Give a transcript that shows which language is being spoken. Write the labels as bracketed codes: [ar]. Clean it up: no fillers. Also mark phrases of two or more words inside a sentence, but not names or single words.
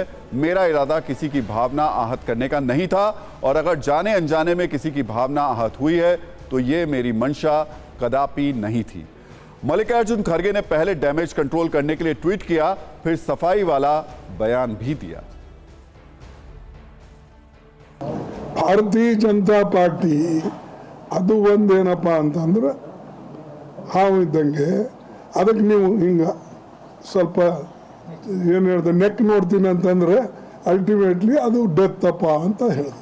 [hi] मेरा इरादा किसी की भावना आहत करने का नहीं था, और अगर जाने अनजाने में किसी की भावना आहत हुई है तो ये मेरी मंशा कदापि नहीं थी। मल्लिकार्जुन खड़गे ने पहले [en] damage control [hi] करने के लिए ट्वीट किया, फिर सफाई वाला बयान भी दिया। [kn] ಭಾರತೀಯ ಜನತಾ ಪಾರ್ಟಿ ಅದು ಒಂದೇನಪ್ಪ ಅಂತಂದ್ರೆ ಹಾವು ಇದ್ದಂಗೆ, ಅದಕ್ಕೆ ನೀವು ಹಿಂಗ ಸ್ವಲ್ಪ ಏನು ಹೇಳ್ದೆ ನೆಕ್ ನೋಡ್ತೀನಿ ಅಂತಂದ್ರೆ ಅಲ್ಟಿಮೇಟ್ಲಿ ಅದು ಡೆತ್ ಅಪ್ಪ ಅಂತ ಹೇಳಿದ್ರು.